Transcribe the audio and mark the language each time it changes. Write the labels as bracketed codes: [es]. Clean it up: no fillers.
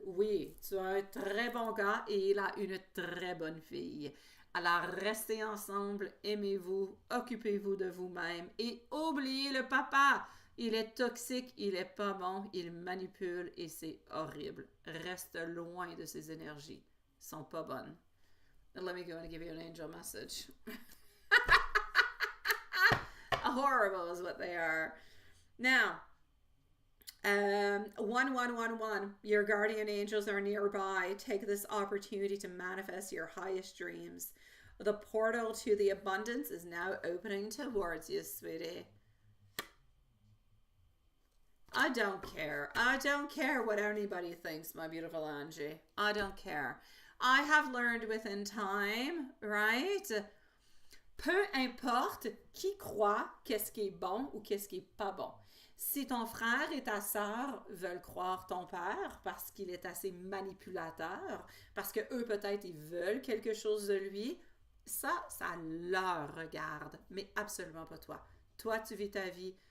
[fr] Oui, tu as un très bon gars et il a une très bonne fille. Alors, restez ensemble, aimez-vous, occupez-vous de vous-même et oubliez le papa. Il est toxique, il est pas bon, il manipule et c'est horrible. Reste loin de ses énergies. sont pas bonnes. [en] Let me go and give you an angel message. Horrible is what they are. Now, 1111, your guardian angels are nearby. Take this opportunity to manifest your highest dreams. The portal to the abundance is now opening towards you, sweetie. I don't care. I don't care what anybody thinks, my beautiful Angie. I don't care. I have learned within time, right? [fr] Peu importe qui croit qu'est-ce qui est bon ou qu'est-ce qui est pas bon. Si ton frère et ta sœur veulent croire ton père parce qu'il est assez manipulateur, parce que eux peut-être ils veulent quelque chose de lui, ça leur regarde, mais absolument pas toi. Toi, tu vis ta vie.